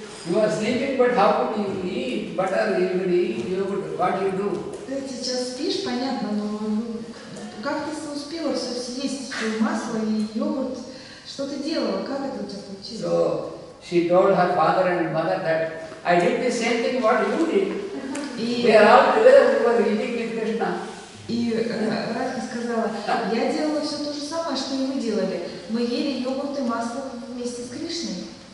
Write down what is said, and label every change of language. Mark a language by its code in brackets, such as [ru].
[en] You are sleeping, but how could you eat butter, you could eat yogurt, what do you do? [ru] Ты сейчас спишь, понятно, но как ты успела все съесть, и масло и йогурт? Что ты делала? Как это у тебя получилось? [en] So she told her father and mother that I did the same thing what you did. We are all together, we were eating with Krishna. [ru] И Радха сказала, я делала все то же самое, что и вы делали. Мы ели йогурт и масло вместе с Кришной.